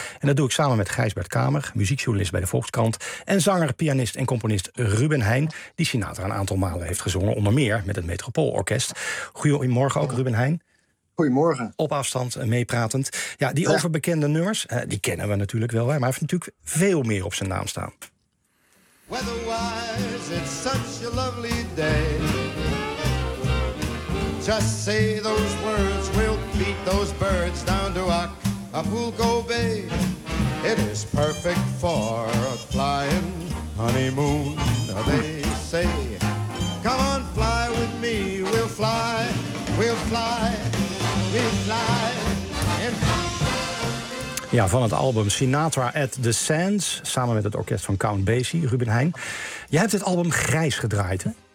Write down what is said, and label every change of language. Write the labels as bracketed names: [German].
[Dutch] En dat doe ik samen met Gijsbert Kamer, muziekjournalist bij de Volkskrant, en zanger, pianist en componist Ruben Heijn, die Sinatra een aantal malen heeft gezongen, onder meer met het Metropoolorkest. Goedemorgen ook, Ruben Heijn. Goedemorgen. Op afstand, meepratend. Ja, die overbekende nummers, die kennen we natuurlijk wel, maar hij heeft natuurlijk veel meer op zijn naam staan. [English] Weather-wise, it's such a lovely day. Just say those words, we'll beat those birds down to Acapulco Bay. It is perfect for a flying honeymoon, they say. Come on, fly with me, we'll fly. [Dutch] Ja, van het album Sinatra at the Sands, samen met het orkest van Count Basie, Ruben Heijn. Jij hebt het album grijs gedraaid, hè?